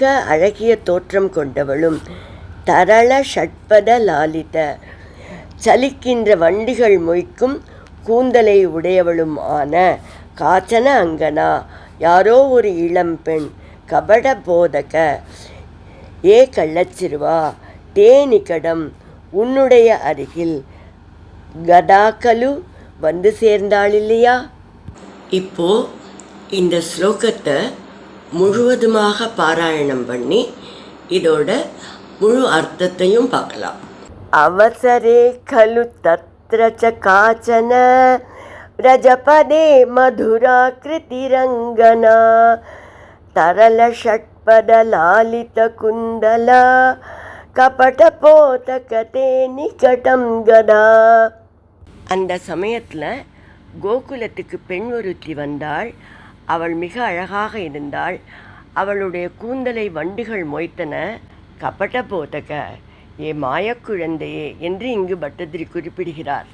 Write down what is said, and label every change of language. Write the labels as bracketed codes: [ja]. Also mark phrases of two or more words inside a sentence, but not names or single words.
[ta] அழகிய தோற்றம் கொண்டவளும், [sa] तरल षट्पद लालित [ta] சலிக்கின்ற வண்டிகள் மொய்க்கும் கூந்தலை உடையவளும் ஆன [sa] काचन अङ्गना [ta] யாரோ ஒரு இளம்பெண், [sa] कपट पोतक [ta] ஏ கள்ளச்சிறுவா, தேனிகடம் உன்னுடைய அருகில், கதாக்கலு வந்து சேர்ந்தாள் இல்லையா. இப்போ இந்த ஸ்லோகத்தை முழுவதுமாக பாராயணம் பண்ணி இதோட முழு அர்த்தத்தையும் பார்க்கலாம். [sa] अवसरे खलु तत्र च काचन, व्रजपदे मधुराकृतिरङ्गना, तरलषट्पदलालितकुन्दला, कपटपोतकते निकटं गदा. [ta] அந்த சமயத்தில் கோகுலத்துக்கு பெண் ஒருத்தி வந்தாள். அவள் மிக அழகாக இருந்தாள். அவளுடைய கூந்தலை வண்டுகள் மொய்த்தன. [sa] कपट पोतक [ta] ஏ மாயக்குழந்தையே என்று இங்கு பட்டதிரி குறிப்பிடுகிறார்.